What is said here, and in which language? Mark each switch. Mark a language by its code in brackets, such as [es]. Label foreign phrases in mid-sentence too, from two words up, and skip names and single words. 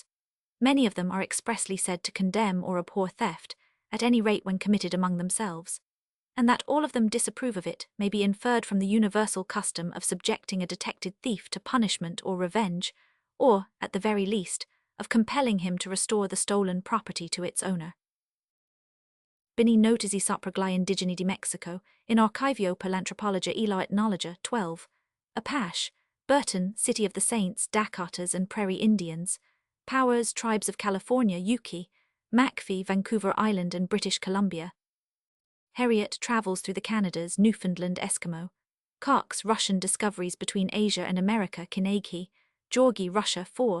[en] Many of them are expressly said to condemn or abhor theft, at any rate when committed among themselves, and that all of them disapprove of it may be inferred from the universal custom of subjecting a detected thief to punishment or revenge, or, at the very least, of compelling him to restore the stolen property to its owner. [it] Bini notisi sopraglai indigeni di Mexico, in Archivio per l'Anthropologia e la Ethnologia, 12. [en] Apache, Burton, City of the Saints, Dakotas and Prairie Indians, Powers, Tribes of California, Yuki, McPhee, Vancouver Island and British Columbia. Heriot, Travels through the Canadas, Newfoundland, Eskimo. Cox, Russian Discoveries between Asia and America, Kinagi, Georgi, Russia, 4.